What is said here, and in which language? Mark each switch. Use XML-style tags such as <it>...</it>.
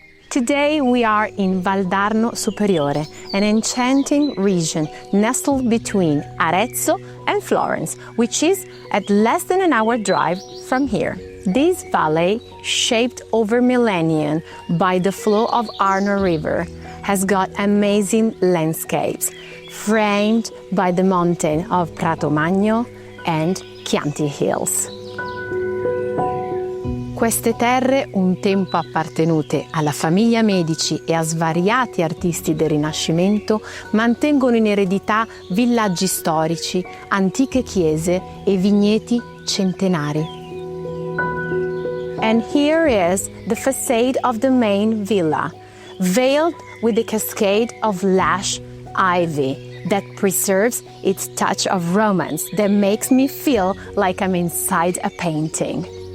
<en>Today we are in Valdarno Superiore, an enchanting region nestled between Arezzo and Florence, which is at less than an hour drive from here. This valley, shaped over millennia by the flow of Arno River, has got amazing landscapes, framed by the mountain of Pratomagno and Chianti Hills.</en> <it>Queste terre, un tempo appartenute alla famiglia Medici e a svariati artisti del Rinascimento, mantengono in eredità villaggi storici, antiche chiese e vigneti centenari.</it> <en>And here is the facade of the main villa, veiled with a cascade of lush ivy that preserves its touch of romance that makes me feel like I'm inside a painting.</en>